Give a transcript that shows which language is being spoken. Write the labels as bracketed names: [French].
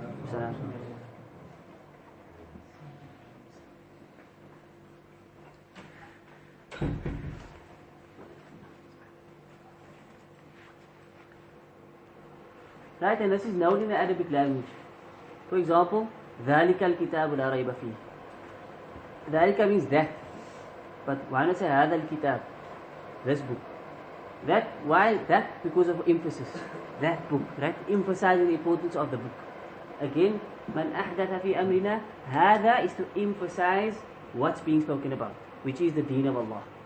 [English] Salam. Right, and this is known in the Arabic language. For example, [Arabic] ذَلِكَ الْكِتَابُ لَا رَيْبَ فِيهِ. [English] ذَلِكَ means that. But why not say [Arabic] هذا الكتاب? [English] This book. That, why that? Because of emphasis. That book, right? Emphasizing the importance of the book. Again, man ahdatha fi amrina, hada is to emphasize what's being spoken about, which is the deen of Allah.